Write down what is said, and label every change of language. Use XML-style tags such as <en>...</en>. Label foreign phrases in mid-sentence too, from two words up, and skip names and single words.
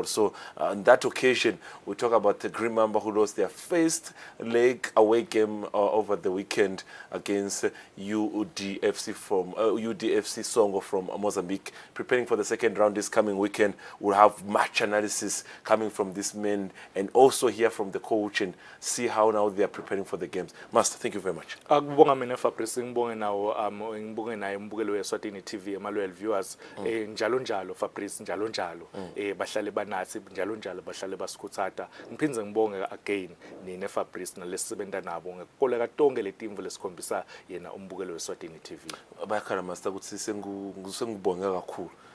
<en>So on that occasion we talk about the Green Mamba who lost their first leg away game over the weekend against UDFC from UDFC Songo from Mozambique. Preparing for the second round this coming weekend, we'll have match analysis coming from this men and also hear from the coach and see how now they are preparing for the games. Master, thank you very much.</en> <ss>Akubonga mina Fabrice ngibonge nawo ngibonge naye umbukelo weSwatini TV ama-</ss> <en>loyal viewers</en> <ss>njalo njalo Fabrice njalo njalo bahlale banathi njalo njalo bahlale basikhuthata. Ngiphinze ngibonge again nine Fabrice nalesisebenta nabo ngekukoleka tonke letimvu lesikhombisa yena umbukelo weSwatini TV. Bayakhala Master ukuthi sengibonga kakhulu.</ss>